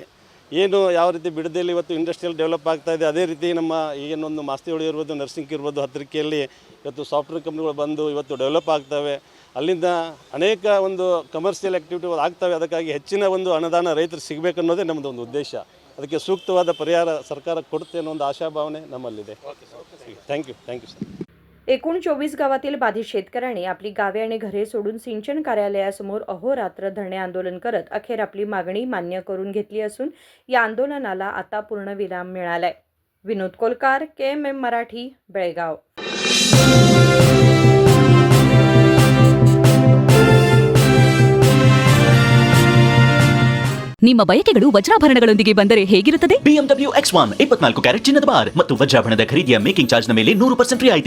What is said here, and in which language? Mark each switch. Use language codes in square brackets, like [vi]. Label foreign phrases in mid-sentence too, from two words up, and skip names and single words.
[kn] ಏನು ಯಾವ ರೀತಿ ಬಿಡದಿಯಲ್ಲಿ ಇವತ್ತು [en] industrial develop [kn] ಆಗ್ತಾ ಇದೆ, ಅದೇ ರೀತಿ ನಮ್ಮ ಏನೊಂದು ಮಾಸ್ತಿಹೊಳಿ ಇರ್ಬೋದು, ನರ್ಸಿಂಗ್ ಇರ್ಬೋದು, ಹತ್ತಿರಕೆಯಲ್ಲಿ ಇವತ್ತು [en] software companies [kn] ಬಂದು ಇವತ್ತು ಡೆವಲಪ್ ಆಗ್ತವೆ. ಅಲ್ಲಿಂದ ಅನೇಕ ಒಂದು [en] commercial activities [kn] ಆಗ್ತವೆ. ಅದಕ್ಕಾಗಿ ಹೆಚ್ಚಿನ ಒಂದು ಅನುದಾನ ರೈತರು ಸಿಗಬೇಕನ್ನೋದೇ ನಮ್ಮದು ಒಂದು ಉದ್ದೇಶ. ಅದಕ್ಕೆ ಸೂಕ್ತವಾದ ಪರಿಹಾರ ಸರ್ಕಾರ ಕೊಡುತ್ತೆ ಅನ್ನೋ ಒಂದು ಆಶಾಭಾವನೆ ನಮ್ಮಲ್ಲಿದೆ. [en] thank you sir. [mr] एकूण 24 गावातील बाधित शेतकऱ्यांनी आपली गावे आणि घरे सोडून सिंचन कार्यालयासमोर अहोरात्र धरणे आंदोलन करत अखेर आपली मागणी मान्य करून घेतली असून या आंदोलनाला आता पूर्णविराम मिळालाय. विनोद कोलकार, KMM मराठी, बेळगाव. [kn] ನಿಮ್ಮ ಬಯಕೆಗಳು ವಜ್ರಾಭರಣಗಳೊಂದಿಗೆ ಬಂದರೆ ಹೇಗಿರುತ್ತದೆ? BMW X1 24 ಕ್ಯಾರೆಟ್ ಚಿನ್ನದ ಬಾರ್ ಮತ್ತು ವಜ್ರಾಭರಣದ ಖರೀದಿಯ [en] making charge [kn] ನ ಮೇಲೆ 100% ರಿಯಾಯಿತಿ.